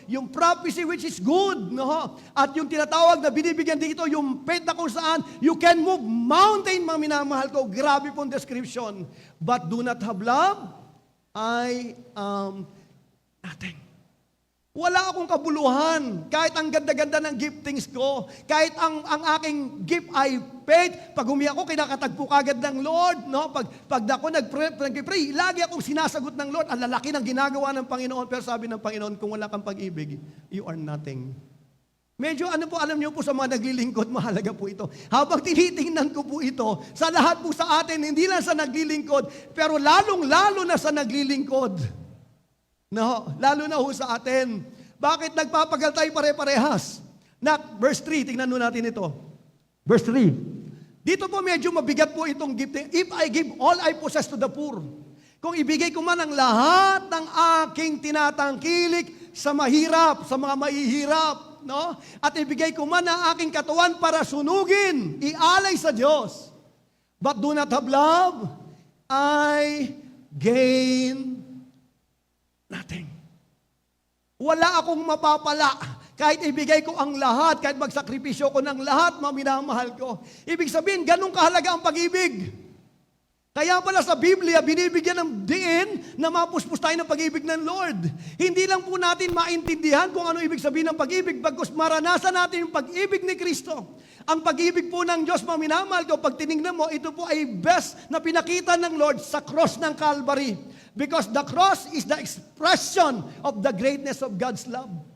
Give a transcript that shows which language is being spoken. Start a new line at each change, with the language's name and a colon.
Filipino: Yung prophecy which is good, no? At yung tinatawag na binibigyan dito, yung faith na kung saan
English: you can move mountain,
Filipino: mga minamahal ko. Grabe pong description.
English: But do not have love, I am nothing.
Filipino: Wala akong kabuluhan. Kahit ang ganda-ganda ng giftings ko, kahit ang aking gift ay faith, pag humiyak ako, kinakatagpo kagad ng Lord. No? Pag ako nag-pray, lagi akong sinasagot ng Lord. Ang lalaki ng ginagawa ng Panginoon. Pero sabi ng Panginoon, kung wala kang pag-ibig,
English: you are nothing.
Filipino: Medyo alam niyo po sa mga naglilingkod, mahalaga po ito. Habang tinitingnan ko po ito, sa lahat po sa atin, hindi lang sa naglilingkod, pero lalong-lalo na sa naglilingkod. No, lalo na ho sa atin. Bakit nagpapagal tayo pare-parehas? Verse 3, tingnan natin ito. Verse 3. Dito po medyo mabigat po itong gift.
English: If I give all I possess to the poor.
Filipino: Kung ibigay ko man ang lahat ng aking tinatangkilik sa mahirap, sa mga mahihirap, no? At ibigay ko man ang aking katawan para sunugin, ialay sa Diyos.
English: But do not have love, I gain nothing.
Filipino: Wala akong mapapala kahit ibigay ko ang lahat, kahit magsakripisyo ko ng lahat, mga minamahal ko. Ibig sabihin, ganun kahalaga ang pag-ibig. Kaya pala sa Biblia, binibigyan ng diin na mapuspos tayo ng pag-ibig ng Lord. Hindi lang po natin maintindihan kung ano ibig sabihin ng pag-ibig, bagkus maranasan natin yung pag-ibig ni Kristo. Ang pag-ibig po ng Diyos, mga minamahal ko, pag tinignan mo, ito po ay best na pinakita ng Lord sa cross ng Calvary.
English: Because the cross is the expression of the greatness of God's love.